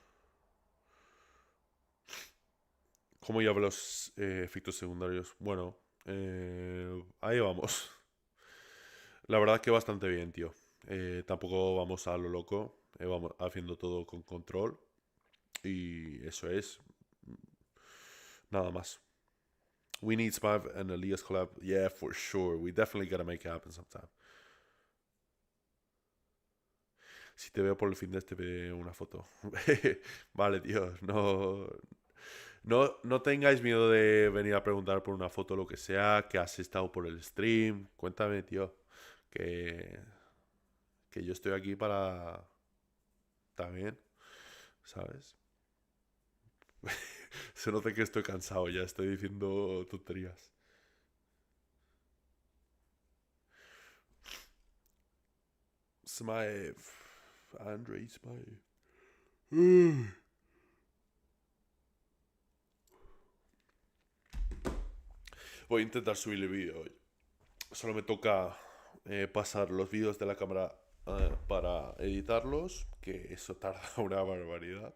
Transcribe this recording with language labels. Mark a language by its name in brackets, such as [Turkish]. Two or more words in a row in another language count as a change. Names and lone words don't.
[Spanish] ¿Cómo lleva los efectos secundarios? Bueno, ahí vamos. La verdad que bastante bien, tío. Tampoco vamos a lo loco. Vamos haciendo todo con control. Y eso es. Nada más. [English] We need Smav and Elias collab. Yeah, for sure. We definitely gotta make it happen sometime. [Spanish] Si te veo por el fin de este, veo una foto. Vale, tío. No tengáis miedo de venir a preguntar por una foto o lo que sea. Que has estado por el stream. Cuéntame, tío. Que yo estoy aquí para... También. ¿Sabes? Se nota que estoy cansado ya. Estoy diciendo tonterías. Smile. Andre Smile. Voy a intentar subir el vídeo hoy. Solo me toca pasar los vídeos de la cámara para editarlos, que eso tarda una barbaridad.